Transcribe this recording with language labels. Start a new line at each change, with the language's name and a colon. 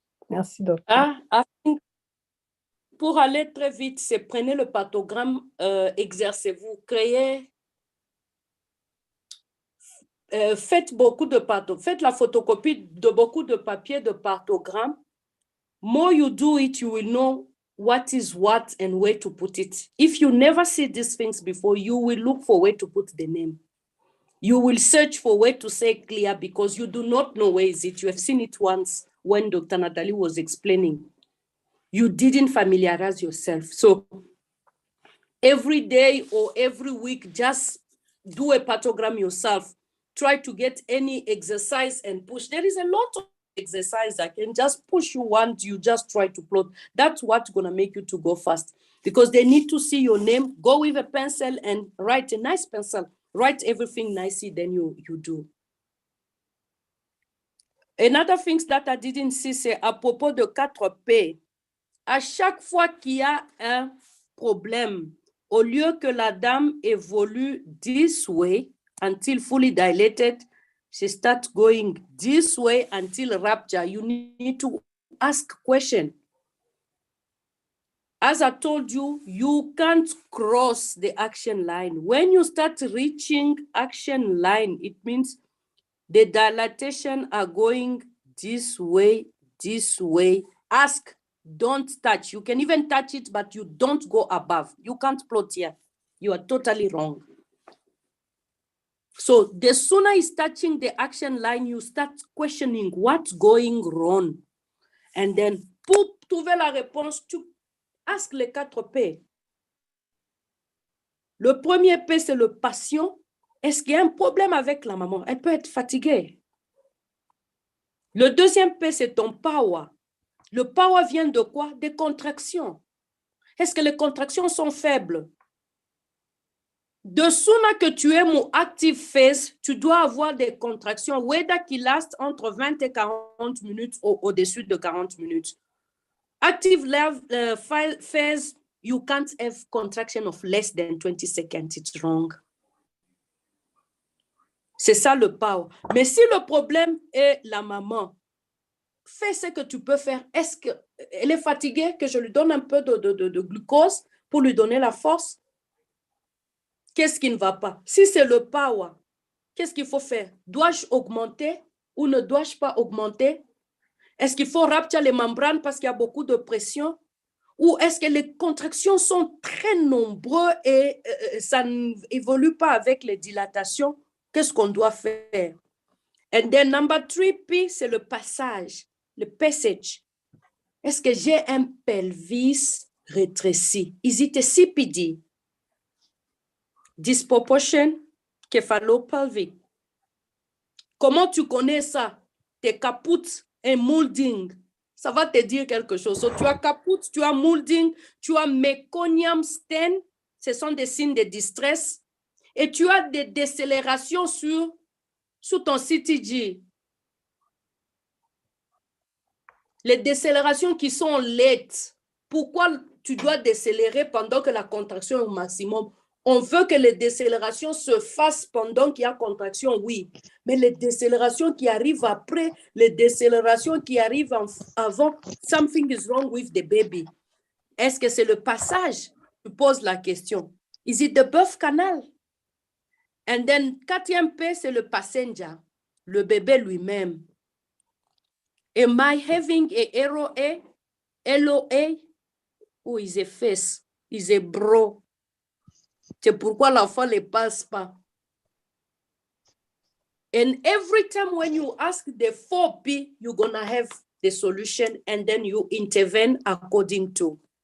French: Merci, docteur. Pour aller très vite, c'est prenez le partogramme, exercez-vous, créez, faites beaucoup de partogrammes, faites la photocopie de beaucoup de papiers de partogramme.
English: More you do it, you will know what is what and where to put it. If you never see these things before, you will look for where to put the name. You will search for where to say clear because you do not know where is it. You have seen it once when Dr. Natalie was explaining. You didn't familiarize yourself. So every day or every week, just do a partogram yourself. Try to get any exercise and push. There is a lot of exercise that can just push you once you just try to plot. That's what's going to make you to go fast, because they need to see your name. Go with a pencil and write a nice pencil. Write everything nicely, then you do. Another thing that I didn't see,
French: c'est à propos de 4P. À chaque fois qu'il y a un problème, au lieu que la dame évolue
English: this way until fully dilated, she starts going this way until rupture. You need to ask question. As I told you, you can't cross the action line. When you start reaching action line, it means the dilatation are going this way, this way. Ask, don't touch. You can even touch it, but you don't go above. You can't plot here. You are totally wrong. So the sooner it's touching the action line, you start questioning what's going wrong. And then,
French: pour trouver la réponse, tu ask les 4P. Le premier P, c'est le patient. Est-ce qu'il y a un problème avec la maman? Elle peut être fatiguée. Le deuxième P, c'est ton power. Le power vient de quoi? Des contractions. Est-ce que les contractions sont faibles? De sooner que tu es mon active phase, tu dois avoir des contractions, whether qui lastent entre 20 et 40 minutes ou au-dessus de 40 minutes.
English: Active phase, you can't have contraction of less than 20 seconds. It's wrong.
French: C'est ça le power. Mais si le problème est la maman, fais ce que tu peux faire. Est-ce qu'elle est fatiguée, que je lui donne un peu de glucose pour lui donner la force? Qu'est-ce qui ne va pas? Si c'est le power, qu'est-ce qu'il faut faire? Dois-je augmenter ou ne dois-je pas augmenter? Est-ce qu'il faut rupture les membranes parce qu'il y a beaucoup de pression? Ou est-ce que les contractions sont très nombreuses et ça n'évolue pas avec les dilatations? Qu'est-ce qu'on doit faire?
English: And then number 3P,
French: c'est le passage, le passage. Est-ce que j'ai un pelvis rétréci?
English: Is it a CPD?
French: Disproportion céphalopelvic. Comment tu connais ça? Tes caput et moulding. Ça va te dire quelque chose. So, tu as caput, tu as moulding, tu as meconium stent. Ce sont des signes de distress. Et tu as des décélérations sur ton CTG. Les décélérations qui sont lentes. Pourquoi tu dois décélérer pendant que la contraction est au maximum? On veut que les décélérations se fassent pendant qu'il y a contraction, oui. Mais les décélérations qui arrivent après, les décélérations qui arrivent avant,
English: something is wrong with the baby.
French: Est-ce que c'est le passage? Tu poses la question.
English: Is it the birth canal? And then,
French: 4P, c'est le passenger, le bébé lui-même.
English: Am I having a ROA? LOA? Ou is a face? Is a bro?
French: C'est pourquoi l'enfant ne passe pas.
English: And every time when you ask the 4P, you're going to have the solution and then you intervene according to.